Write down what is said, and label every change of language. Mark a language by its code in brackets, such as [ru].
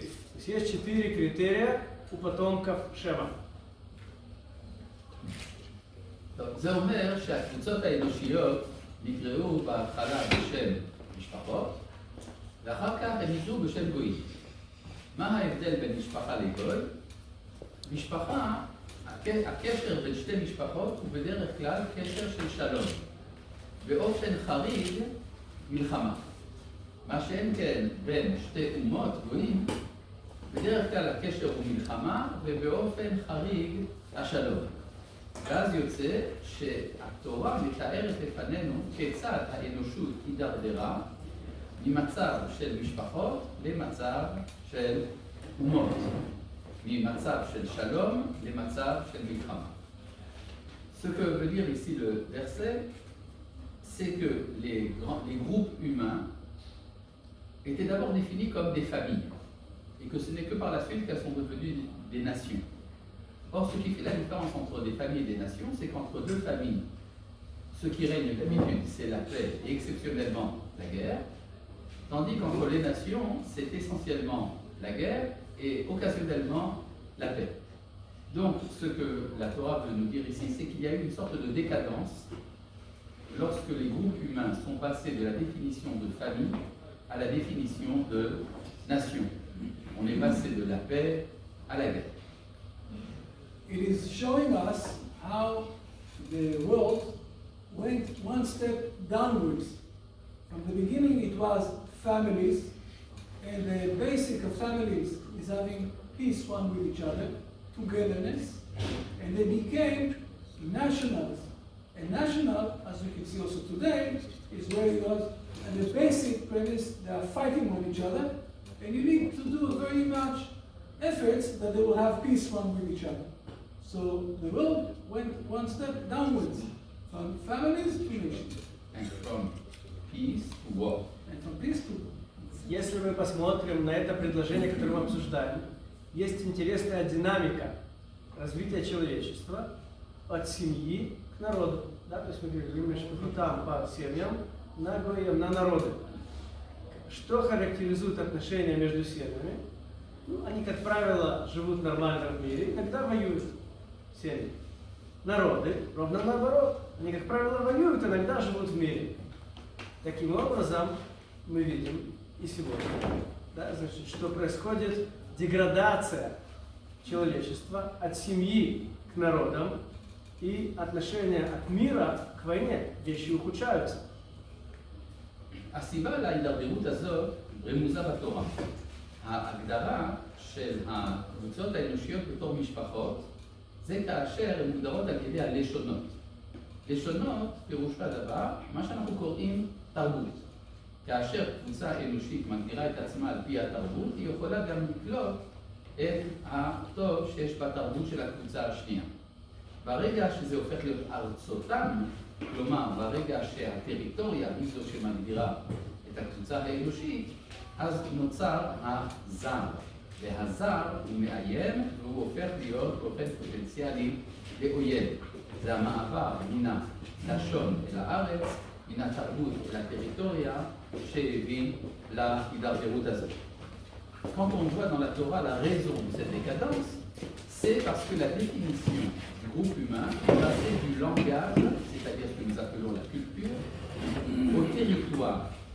[ru] То есть есть 4 критерия у потомков Шема. [he] זה אומר שהקבוצות האנושיות נקראו בהתחלה בשם משפחות, ואחר כך הם נקראו בשם גויים. מה ההבדל בין משפחה לגוי? משפחה, הקשר בין שתי משפחות הוא בדרך כלל קשר של שלום. באופן חריג, מלחמה. מה שאין כן בין שתי אומות גויים, בדרך כלל הקשר הוא מלחמה, ובאופן חריג השלום. ואז יוצא שהתורה מתארת לפנינו כיצד האנושות הידרדרה ממצב של משפחות למצב של אומות, ממצב של שלום למצב של מלחמה. [fr] Ce que veut dire ici le verset, c'est que les groupes humains étaient d'abord définis comme des familles, et que ce n'est que par la suite qu'elles sont devenues des nations. Or, ce qui fait la différence entre des familles et des nations, c'est qu'entre deux familles, ce qui règne d'habitude, c'est la paix et exceptionnellement la guerre, tandis qu'entre les nations, c'est essentiellement la guerre et occasionnellement la paix. Donc, ce que la Torah veut nous dire ici, c'est qu'il y a eu une sorte de décadence lorsque les groupes humains sont passés de la définition de famille à la définition de nation. On est passé de la paix à la guerre. [en] It is showing us how the world went one step downwards. From the beginning it was families, and the basic of families is having peace one with each other, togetherness, and they became nationals. And national, as we can see also today, is where it was, and the basic premise, they are fighting on each other, and you need to do very much efforts that they will have peace one with each other. So the world went one step downwards, from families to nations. And from peace to war. And from peace to war. [ru] если мы посмотрим на это предложение, которое мы обсуждаем, есть интересная динамика развития человечества от семьи к народу. Да? То есть мы говорим, что там по семьям, на гоям, на народы. Что характеризует отношения между семьями? Ну, они, как правило, живут нормально в мире, иногда воюют семьи. Народы, ровно наоборот. Они, как правило, воюют, иногда живут в мире. Таким образом, мы видим и сегодня, да, значит, что происходит деградация человечества от семьи к народам, и отношения от мира к войне, вещи ухудшаются. [he] הסיבה להידרדרות הזאת רמוזה בתורה. ההגדרה של הקבוצות האנושיות בתור משפחות זה כאשר הן מוגדרות על ידי הלשונות. לשונות פירוש הדבר, מה שאנחנו קוראים תרבות. כאשר קבוצה אנושית מגדירה את עצמה על פי התרבות, היא יכולה גם לקלוט את הטוב שיש בתרבות של הקבוצה השנייה. ברגע שזה הופך להיות ארצותם, כלומר ברגע שהטריטוריה היא זו שמגדירה את הקבוצה האנושית, אז נוצר הזר. והזר הוא מאיים והוא הופך להיות באופן פוטנציאלי לאויב. זה המעבר מן הלשון אל הארץ, מן התרבות אל הטריטוריה שהביא להידרדרות הזאת. [fr] Quand on voit dans la Torah la raison de cette décadence, c'est parce que la définition du groupe humain est passée du langage, c'est-à-dire ce que nous appelons la culture, au territoire.